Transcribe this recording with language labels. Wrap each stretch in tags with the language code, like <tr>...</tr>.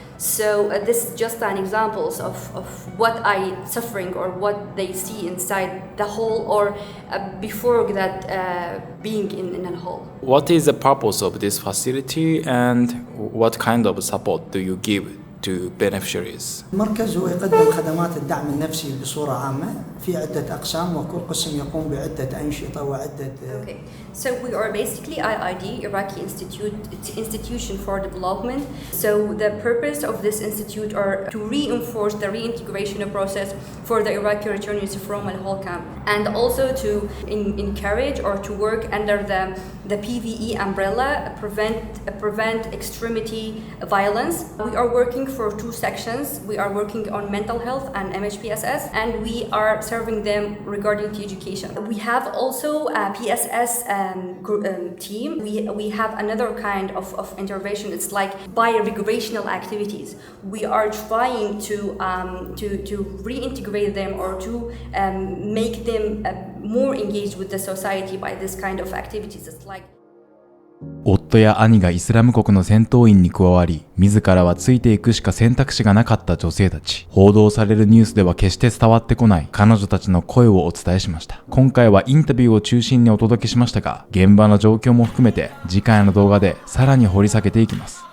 <en>So this is just an examples of what I suffering or what they see inside the hole or before that being in a hole. What is the purpose of this facility and what kind of support do you give to beneficiaries?</en> <ar>المركز هو يقدم خدمات الدعم النفسي بصورة عامة في عدة أقسام وكل قسم يقوم بعدة أنشطة وعدة.</ar> <en>Okay, so we are basically IID, Iraqi Institution for Development. So the purpose of this institute are to reinforce the reintegration process for the Iraqi returnees from Al-Hol camp, and also to encourage or to work under the PVE umbrella, prevent extremity violence. We are working for two sections. We are working on mental health and MHPSS, and we are serving them regarding to education. We have also a PSS team. We have another kind of intervention. It's like bi-recreational activities. We are trying to reintegrate them or to make them more engaged with the society by this kind of activities. It's like</en> <ja>夫や兄がイスラム国の戦闘員に加わり、自らはついていくしか選択肢がなかった女性たち。報道されるニュースでは決して伝わってこない彼女たちの声をお伝えしました。今回はインタビューを中心にお届けしましたが、現場の状況も含めて次回の動画でさらに掘り下げていきます。</ja>